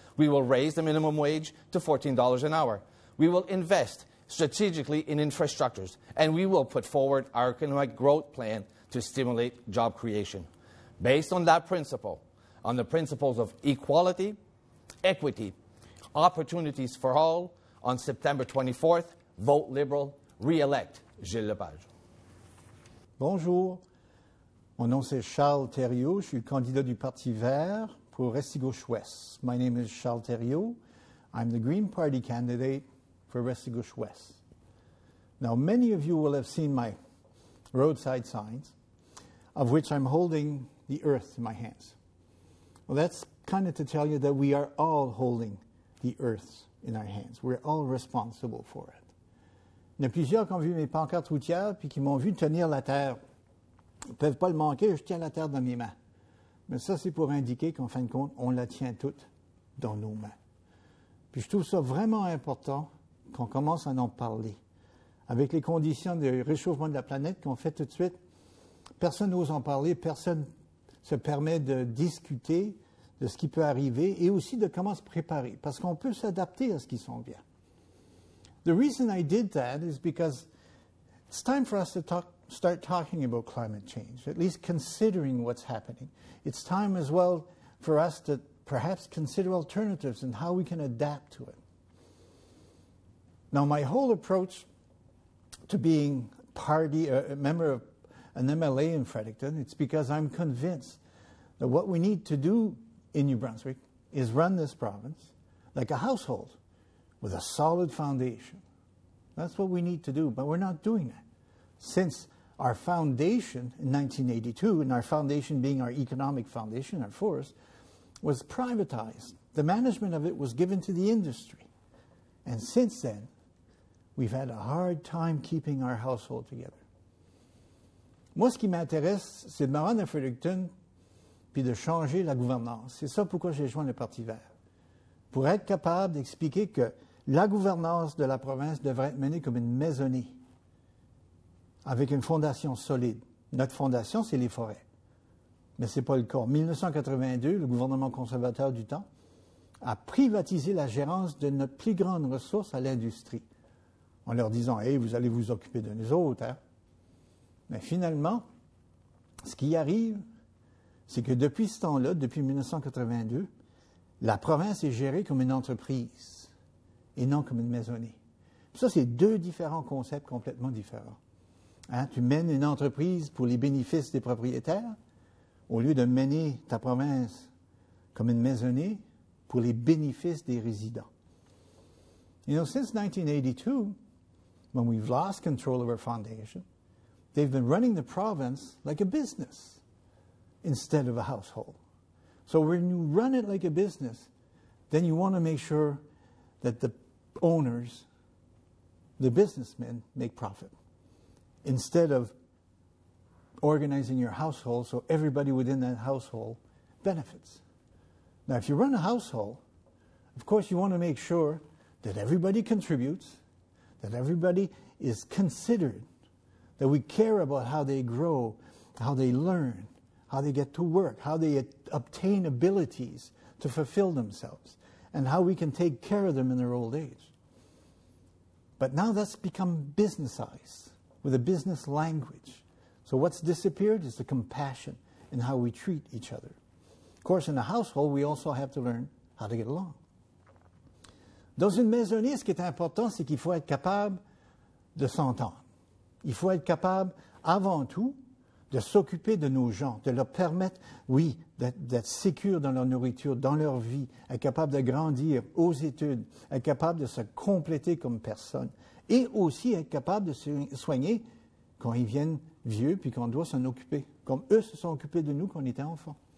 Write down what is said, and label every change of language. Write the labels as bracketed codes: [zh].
[en] We will raise the minimum wage to $14 an hour. We will invest strategically in infrastructures, and we will put forward our economic growth plan to stimulate job creation. Based on that principle, on the principles of equality, equity, opportunities for all, on September 24th, vote Liberal, re-elect Gilles Lepage. [fr] Bonjour, mon nom c'est Charles Thériault, je suis le candidat du Parti vert pour Restigouche-Ouest. [en] My name is Charles Thériault. I'm the Green Party candidate for Restigouche-Ouest. Now, many of you will have seen my roadside signs, of which I'm holding the earth in my hands. Well, that's kind of to tell you that we are all holding the earth in our hands. We're all responsible for it. [fr] Il y en a plusieurs qui ont vu mes pancartes routières puis qui m'ont vu tenir la terre. Ils ne peuvent pas le manquer, je tiens la terre dans mes mains. Mais ça, c'est pour indiquer qu'en fin de compte, on la tient toute dans nos mains. Puis je trouve ça vraiment important qu'on commence à en parler. Avec les conditions de réchauffement de la planète qu'on fait tout de suite, personne n'ose en parler, personne se permet de discuter de ce qui peut arriver et aussi de comment se préparer, parce qu'on peut s'adapter à ce qui s'en vient. [en] The reason I did that is because it's time for us to start talking about climate change, at least considering what's happening. It's time as well for us to perhaps consider alternatives and how we can adapt to it. Now, my whole approach to being a member of an MLA in Fredericton, it's because I'm convinced that what we need to do in New Brunswick is run this province like a household with a solid foundation. That's what we need to do, but we're not doing that. Since our foundation in 1982, and our foundation being our economic foundation, our forest, was privatized. The management of it was given to the industry. And since then, we've had a hard time keeping our household together. [fr] Moi, ce qui m'intéresse, c'est de me rendre à Fredericton puis de changer la gouvernance. C'est ça pourquoi j'ai joint le Parti vert. Pour être capable d'expliquer que la gouvernance de la province devrait être menée comme une maisonnée, avec une fondation solide. Notre fondation, c'est les forêts. Mais ce n'est pas le cas. En 1982, le gouvernement conservateur du temps a privatisé la gérance de notre plus grande ressource à l'industrie, en leur disant « Hey, vous allez vous occuper de nous autres. Hein? » Mais finalement, ce qui arrive, c'est que depuis ce temps-là, depuis 1982, la province est gérée comme une entreprise et non comme une maisonnée. Puis ça, c'est deux différents concepts complètement différents. Hein? Tu mènes une entreprise pour les bénéfices des propriétaires au lieu de mener ta province comme une maisonnée pour les bénéfices des résidents. [en] You know, since 1982, when we've lost control of our foundation, they've been running the province like a business instead of a household. So when you run it like a business, then you want to make sure that the owners, the businessmen, make profit instead of organizing your household so everybody within that household benefits. Now, if you run a household, of course you want to make sure that everybody contributes, that everybody is considered, that we care about how they grow, how they learn, how they get to work, how they obtain abilities to fulfill themselves, and how we can take care of them in their old age. But now that's become businessized with a business language. So what's disappeared is the compassion in how we treat each other. Of course, in a household, we also have to learn how to get along. [fr] Dans une maisonnée, ce qui est important, c'est qu'il faut être capable de s'entendre. Il faut être capable, avant tout, de s'occuper de nos gens, de leur permettre, oui, d'être sécures dans leur nourriture, dans leur vie, être capable de grandir aux études, être capable de se compléter comme personne, et aussi être capable de se soigner quand ils viennent vieux puis qu'on doit s'en occuper, comme eux se sont occupés de nous quand on était enfants.